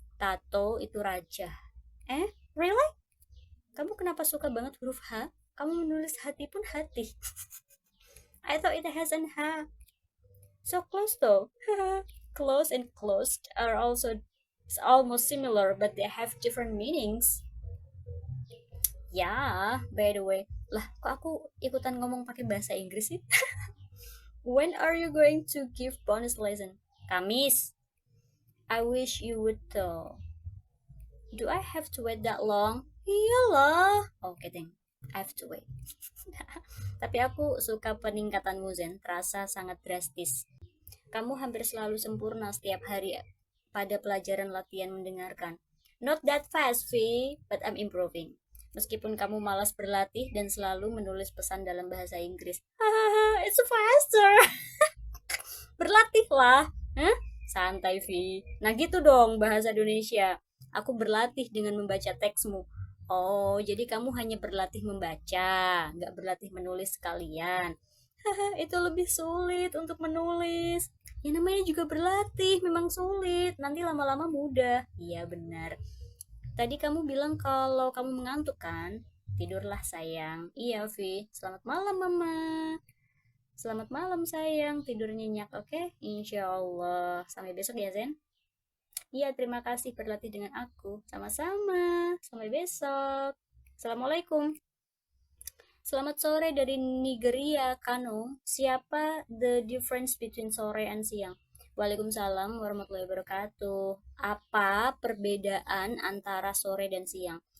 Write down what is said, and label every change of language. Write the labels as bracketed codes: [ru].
[id] Tato itu raja. Really? Kamu kenapa suka banget huruf H? Kamu menulis hati pun hati. [en] I thought it has an H. So close though. Close and closed are also almost similar, but they have different meanings. Ya, by the way. [id] Lah, kok aku ikutan ngomong pakai bahasa Inggris sih? [en] When are you going to give bonus lesson? Kamis. I wish you would tell. Do I have to wait that long? [id] Iyalah. Oke, deng. [en] I have to wait. [id] Tapi aku suka peningkatanmu, Zen. Terasa sangat drastis. Kamu hampir selalu sempurna setiap hari pada pelajaran latihan mendengarkan. [en] Not that fast, V, but I'm improving. [id] Meskipun kamu malas berlatih dan selalu menulis pesan dalam bahasa Inggris. Hahaha, [en] it's faster. [id] Berlatihlah. Hah? Santai, Vi. Nah gitu dong bahasa Indonesia. Aku berlatih dengan membaca teksmu. Oh, jadi kamu hanya berlatih membaca, nggak berlatih menulis sekalian. Haha, itu lebih sulit untuk menulis. Ya namanya juga berlatih, memang sulit. Nanti lama-lama mudah. Iya benar. Tadi kamu bilang kalau kamu mengantuk kan? Tidurlah sayang. Iya, Vi. Selamat malam, Mama. Selamat malam sayang, tidur nyenyak, oke? Insya Allah. Sampai besok ya, Zen. Iya, terima kasih berlatih dengan aku. Sama-sama. Sampai besok. Assalamualaikum. Selamat sore dari Nigeria, Kano. [en] Siapa the difference between sore and siang? [ar] Waalaikumsalam warahmatullahi wabarakatuh. [id] Apa perbedaan antara sore dan siang?